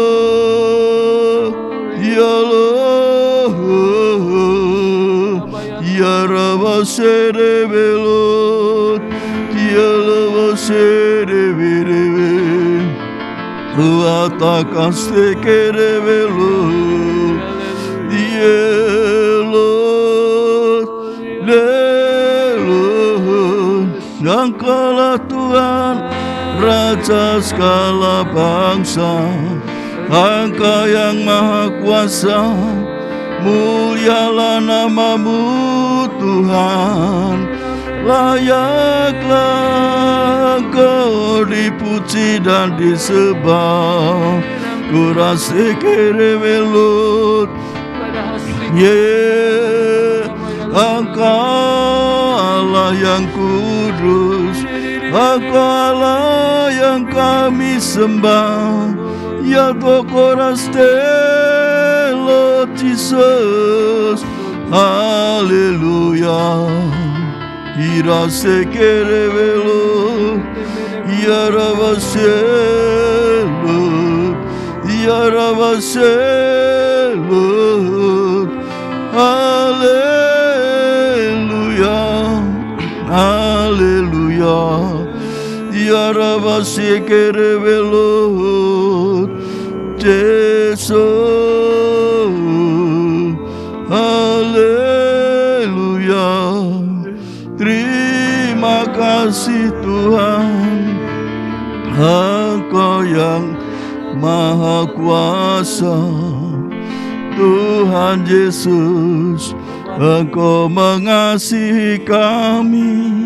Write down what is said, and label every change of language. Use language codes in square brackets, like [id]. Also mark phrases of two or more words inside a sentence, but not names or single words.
[id] Dialo, Yarava serevelo, Dialo serevelo, Atakaste kerevelo, Dielo, Lelo, Engkaulah Tuhan, Raja segala bangsa, Engkau yang Maha Kuasa, mulialah nama-Mu Tuhan. Layaklah Engkau dipuji dan disembah. Kurasi kerevelut, Engkau Allah yang kudus, Engkau Allah yang kami sembah. Ya Tokoraste [en] Lord Jesus. [id] Haleluya. Irase kerevelo, Yaravaselo, Yaravaselo. Haleluya, haleluya. Yaravase kerevelo, Jesus. Haleluya. Terima kasih Tuhan, Engkau yang Maha Kuasa. Tuhan Yesus, Engkau mengasihi kami.